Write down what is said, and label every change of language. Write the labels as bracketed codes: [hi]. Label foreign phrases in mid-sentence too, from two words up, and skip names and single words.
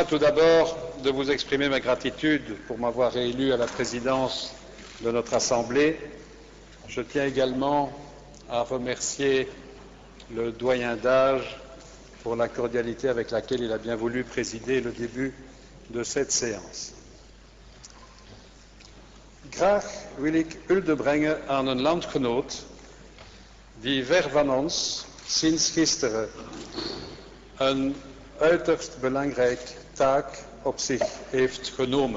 [fr] tout d'abord de vous exprimer ma gratitude pour m'avoir élu à la présidence de notre Assemblée. Je tiens également à remercier le doyen d'âge pour la cordialité avec laquelle il a bien voulu présider le début de cette séance. [nl] Graag wil ik hulde brengen aan een landgenoot die ver van ons sinds gisteren een uiterst belangrijke taak op zich heeft genomen.